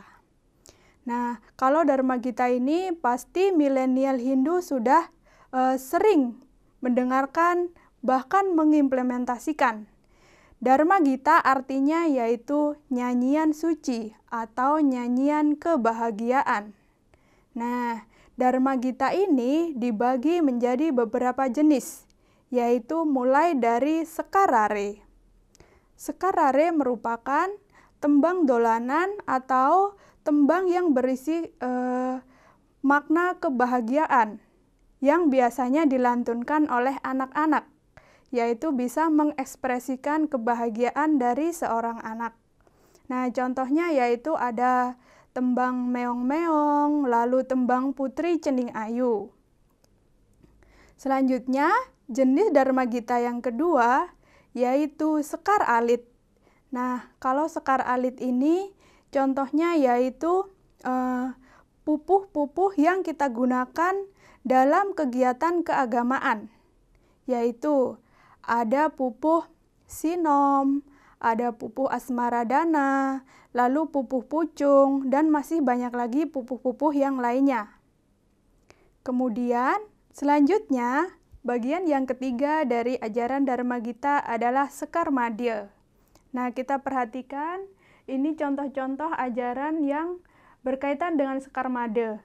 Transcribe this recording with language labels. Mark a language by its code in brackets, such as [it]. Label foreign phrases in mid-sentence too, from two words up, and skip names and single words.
[id] Nah, kalau Dharma Gita ini pasti milenial Hindu sudah sering mendengarkan bahkan mengimplementasikan. Dharma Gita artinya yaitu nyanyian suci atau nyanyian kebahagiaan. Nah, Dharma Gita ini dibagi menjadi beberapa jenis, yaitu mulai dari Sekarare. Sekarare merupakan tembang dolanan atau tembang yang berisi makna kebahagiaan yang biasanya dilantunkan oleh anak-anak, yaitu bisa mengekspresikan kebahagiaan dari seorang anak. Nah, contohnya yaitu ada tembang meong-meong, lalu tembang putri cening ayu. Selanjutnya, jenis Dharma Gita yang kedua yaitu Sekar Alit. Nah, kalau Sekar Alit ini contohnya yaitu pupuh-pupuh yang kita gunakan dalam kegiatan keagamaan, yaitu ada pupuh sinom, ada pupuh asmaradana, lalu pupuh pucung, dan masih banyak lagi pupuh-pupuh yang lainnya. Kemudian, selanjutnya, bagian yang ketiga dari ajaran Dharma Gita adalah Sekar Madya. Nah, kita perhatikan ini contoh-contoh ajaran yang berkaitan dengan Sekar Madya.